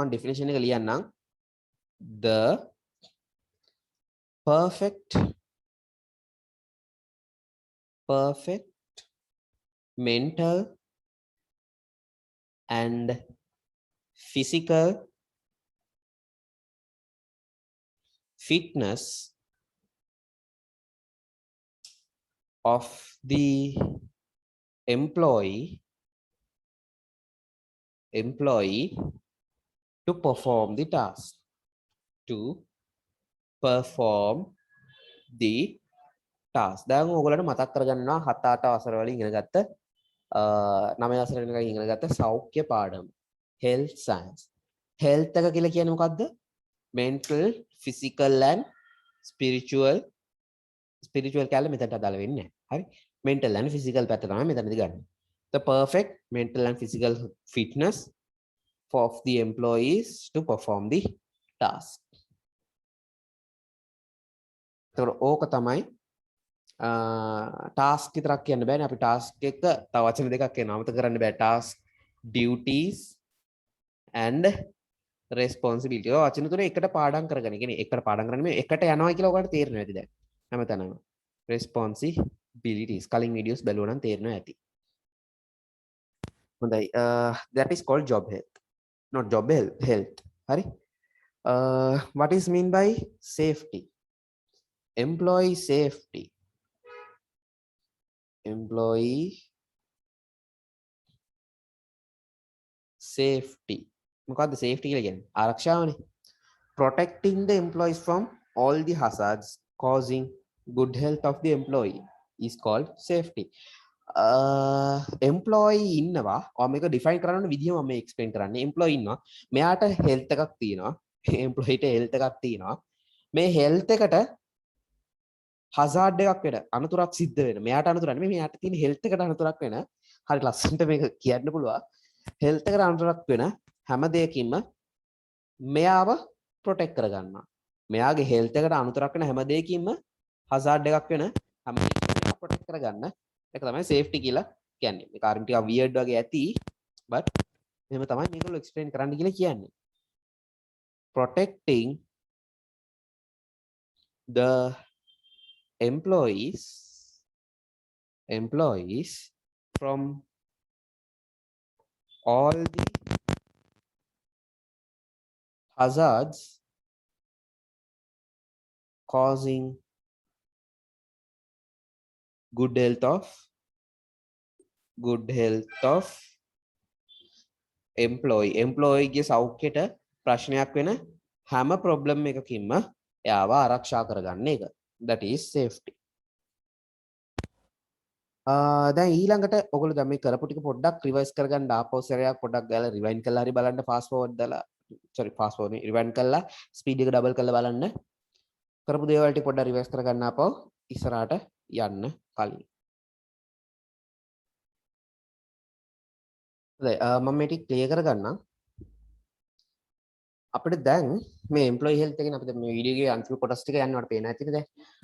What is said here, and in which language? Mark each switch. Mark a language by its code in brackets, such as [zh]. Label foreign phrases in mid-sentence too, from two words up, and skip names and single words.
[si] මම definition එක ලියන්නම්. [en] The perfect mental and physical fitness of the employee to perform the task. [si] දැන් ඔයගොල්ලන්ට මතක් කරගන්නවා 7-8 වසර වල ඉගෙන ගත්ත 9 වසර වෙනකන් ඉගෙන ගත්ත සෞඛ්‍ය පාඩම. [en] health science. [si] health එක කියලා කියන්නේ මොකද්ද? [en] mental, physical and spiritual [si] කියලා මෙතනට අදාළ වෙන්නේ නැහැ. හරි? [en] mental and physical [si] පැත්ත තමයි මෙතනදී ගන්න. [en] The perfect mental and physical fitness of the employees to perform the task. [si] ඒතකොට ඕක තමයි ටාස්ක් විතරක් කියන්න බෑනේ අපි ටාස්ක් එක තව වචන දෙකක් කියනවා අමතක කරන්න බෑ ටාස්ක් [en] duties and responsibility [si] ඔය වචන තුන එකට පාඩම් කරගෙන කියන්නේ එකට පාඩම් කරන්නේ මේ එකට යනවා කියලා ඔයාලට තේරෙනවා ඇති දැන් හැමතැනම responsibilities කලින් වීඩියෝස් බලුවා නම් තේරෙනවා ඇති [en] හොඳයි that is called job health not job health හරි what is mean by safety employee safety employee safety මොකද්ද safety [si] කියලා කියන්නේ ආරක්ෂාවනේ [en] protecting the employees from all the hazards causing good health of the employee is called safety [si] employee ඉන්නවා ඔයා මේක define කරන්න විදිහ මම මේ explain කරන්නේ employee ඉන්නවා මෙයාට health එකක් තියෙනවා employee ට health එකක් තියෙනවා මේ health එකට hazard එකක් වෙන අනතුරක් සිද්ධ වෙන මෙයාට අනතුරක් නෙමෙයි මෙයාට තියෙන health එකට අනතුරක් වෙන හරි ලස්සනට මේක කියන්න පුළුවන් health එකට අනතුරක් වෙන හැම දෙයකින්ම මෙයාව protect කරගන්නවා මෙයාගේ health එකට අනතුරක් වෙන හැම දෙයකින්ම hazard එකක් වෙන හැම දෙයකින්ම protect කරගන්න ඒක තමයි safety කියලා කියන්නේ මේක අරින් ටිකක් weird වගේ ඇති but එහෙම තමයි මේකවල explain කරන්න කියලා කියන්නේ protecting [en] the employees from all the hazards causing good health of employee [si] ගේ සෞඛ්‍යයට ප්‍රශ්නයක් වෙන හැම problem එකකින්ම එයාව ආරක්ෂා කරගන්න එක [en] that is safety [si] දැන් ඊළඟට ඔයගොල්ලෝ දැන් මේ කරපු ටික පොඩ්ඩක් රිවයිස් කරගන්න ආපහු සැරයක් පොඩ්ඩක් ගාලා රිවයින්ඩ් කරලා හරි බලන්න [en] fast forward [si] දාලා [en] fast forward [si] නේ රිවයින්ඩ් කරලා ස්පීඩ් එක ඩබල් කරලා බලන්න කරපු දේවල් ටික පොඩ්ඩක් රිවයිස් කරගන්න ආපහු ඉස්සරහට යන්න කලින් මම මේ ටික ක්ලියර් කරගන්නම් අපිට දැන් මේ [en] employee health [si] එකෙන් අපිට මේ වීඩියෝ එකේ අන්තිම කොටස් ටික යන්න වට පේනවා ඇතිනේ දැන්